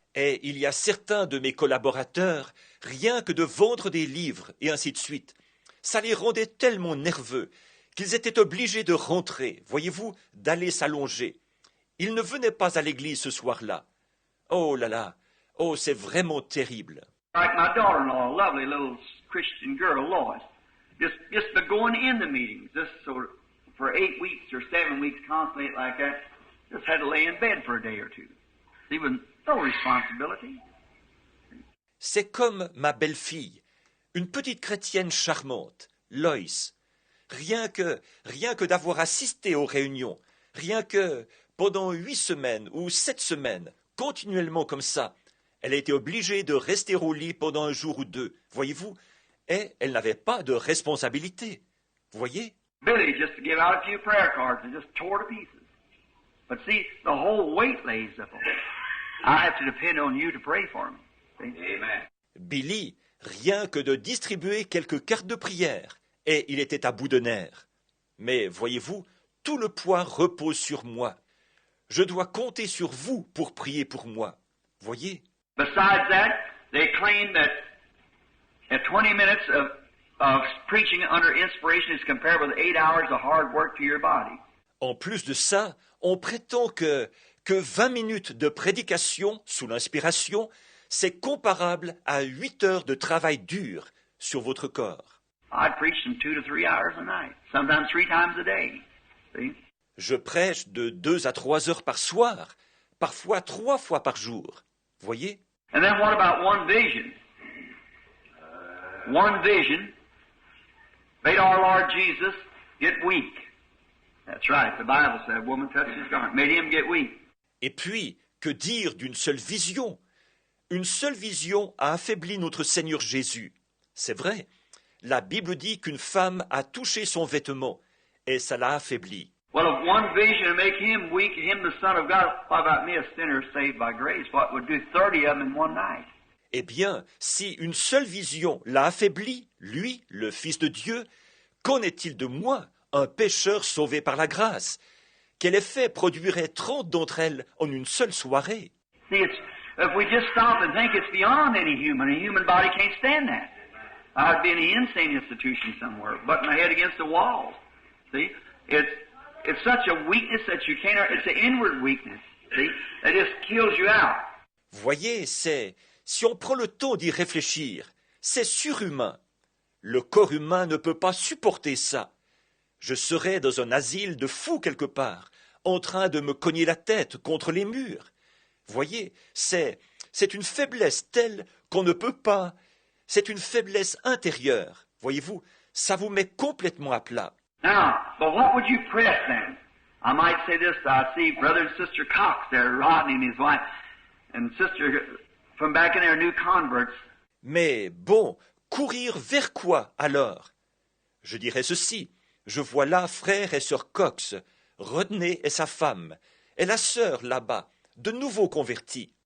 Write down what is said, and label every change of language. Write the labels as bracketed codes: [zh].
[fr] Et il y a certains de mes collaborateurs, rien que de vendre des livres et ainsi de suite, ça les rendait tellement nerveux qu'ils étaient obligés de rentrer, voyez-vous, d'aller s'allonger. Ils ne venaient pas à l'église ce soir-là. Oh là là, oh c'est vraiment terrible. [en] Like my daughter-in-law, a lovely little Christian girl, Lois, just by going in the meetings, just so for 8 weeks or 7 weeks constantly like that, just had to lay in bed for a day or two. Even no responsibility. [fr] C'est comme ma belle-fille, une petite chrétienne charmante, Lois. Rien que d'avoir assisté aux réunions, rien que pendant 8 semaines ou 7 semaines, continuellement comme ça, elle a été obligée de rester au lit pendant un jour ou deux, voyez-vous, et elle n'avait pas de responsabilité, voyez. [en] Billy just to give out a few prayer cards and just tore to pieces. But see, the whole weight lays up on it. I have to depend on you to pray for me. See? Amen. [fr] Billy, rien que de distribuer quelques cartes de prière, et il était à bout de nerfs. Mais voyez-vous, tout le poids repose sur moi. Je dois compter sur vous pour prier pour moi. Voyez? [en] Besides that, they claim that at 20 minutes of preaching under inspiration is compared with 8 hours of hard work to your body. [fr] En plus de ça, on prétend que 20 minutes de prédication sous l'inspiration, c'est comparable à 8 heures de travail dur sur votre corps. [en] I preach them 2 to 3 hours a night, sometimes 3 times a day. See? [fr] Je prêche de 2 à 3 heures par soir, parfois 3 fois par jour. Voyez? [en] And then what about one vision? One vision made our Lord Jesus get weak. That's right, the Bible said, woman touched his garment, made him get weak. [fr] Et puis, que dire d'une seule vision? Une seule vision a affaibli notre Seigneur Jésus. C'est vrai, la Bible dit qu'une femme a touché son vêtement, et ça l'a affaibli. [en] Well, if one vision would make him weak, him the Son of God, what about me, a sinner saved by grace? What would do 30 of them in one night? [fr] Eh bien, si une seule vision l'a affaibli, lui, le Fils de Dieu, qu'en est-il de moi, un pécheur sauvé par la grâce? Quel effet produirait 30 d'entre elles en une seule soirée? [en] See, if we just stop and think it's beyond any human, a human body can't stand that. I'd be in an insane institution somewhere, butting my head against the walls. See? It's such a weakness that you can't, it's an inward weakness. See? That just kills you out. [fr] Voyez, si on prend le temps d'y réfléchir, c'est surhumain. Le corps humain ne peut pas supporter ça. Je serais dans un asile de fous quelque part, en train de me cogner la tête contre les murs. Voyez, c'est une faiblesse telle qu'on ne peut pas. C'est une faiblesse intérieure. Voyez-vous, ça vous met complètement à plat. [en] Now, but what would you press then? I might say this, I see Brother and Sister Cox there, Rodney and his wife, and Sister from back in their new converts. [fr] Mais bon, courir vers quoi alors? Je dirais ceci. Je vois là frère et sœur Cox, Rodney et sa femme, et la sœur là-bas, de nouveaux convertis.